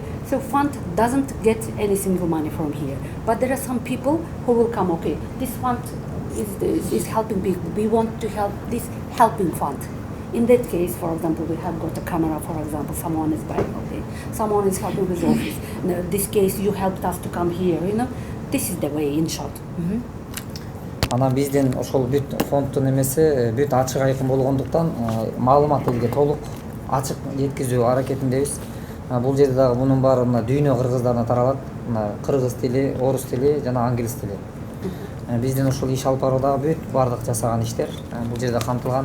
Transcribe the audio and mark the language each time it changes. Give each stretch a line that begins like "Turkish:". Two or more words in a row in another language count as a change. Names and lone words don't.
English: So fund doesn't get any single money from here. But there are some people who will come, okay, this fund is helping people. We want to help this helping fund. In that case, for example, we have got a camera, for example, someone is buying, okay? Someone is helping with office. In this case, you helped us to come here, This is the way, in short.
Kyrgyz: Анан биздин ошол бүт фонддун эмеси бүт ачык айкын болгондуктан маалымат элге толук ачык жеткизүү аракетиндебиз. Бул жерде дагы мунун баары мына дүйнө кыргыздарына таралат. Мына кыргыз тили, орус тили жана англис тили. Биздин ушул иш алып баруудагы бүт бардык жасаган иштер бул жерде камтылган.